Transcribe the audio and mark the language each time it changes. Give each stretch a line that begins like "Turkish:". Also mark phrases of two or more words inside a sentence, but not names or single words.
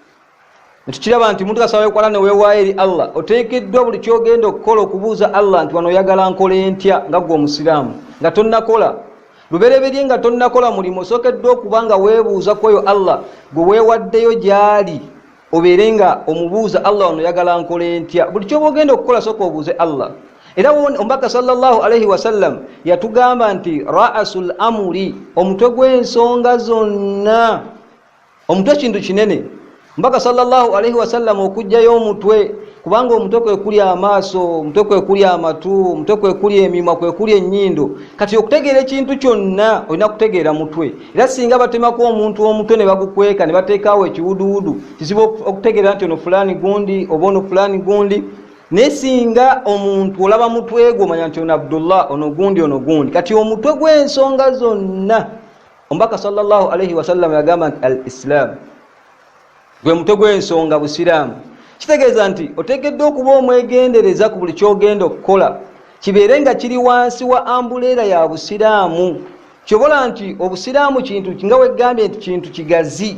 Ganda: Tukiraba nti muntu kasaba yekwata ne weewaayo eri Allah, oteekeddwa buli kyogenda okukola okubuuza Allah nti wano oyagala nkole ntya, nga gwe omusiraamu nga tonnakola lubereberye, nga tonnakola mulimu, osookeddwa okuba nga weebuuza kweyo Allah gwe weewaddeyo gy'ali, obeere nga omubuuza Allah wano oyagala nkole ntya. Buli kyoba ogenda okukola sooka obuuze Allah. Era omubaka
Arabic: صلى الله عليه وسلم
Ganda: yatugamba nti
Arabic: رأس الأمر,
Ganda: omutwe gw'ensonga zonna. Omutwe kintu kinene. Omubaka
Arabic: صلى الله عليه وسلم
Ganda: okujjayo omutwe, kubanga omutwe kwe kuli amaaso, omutwe kwe kuli amatu, omutwe kwe kuli emimwa, kwe kuli ennyindo. Kati okutegeera ekintu kyonna olina kutegeera mutwe. Era singa batemako omuntu omutwe ne bagukweka ne bateekaawo ekiwuduwudu, kizibu okutegeera nti ono fulani gundi oba ono fulani gundi. Naye singa omuntu olaba mutwe gwe omanya nti ono Abdullah, ono gundi, ono gundi. Kati omutwe gw'ensonga zonna, omubaka
Arabic: صلى الله عليه وسلم
Ganda: yagamba nti
Arabic: الإسلام
Ganda: gwe mutwe gw'ensonga busiraamu. Kitegeeza nti oteekeddwa okuba omwegendereza ku buli kyogenda okukola, kibeere nga kiri wansi wa ambuleera ya busiraamu. Kyobola nti obusiraamu kintu nga wegambye nti kintu kigazi.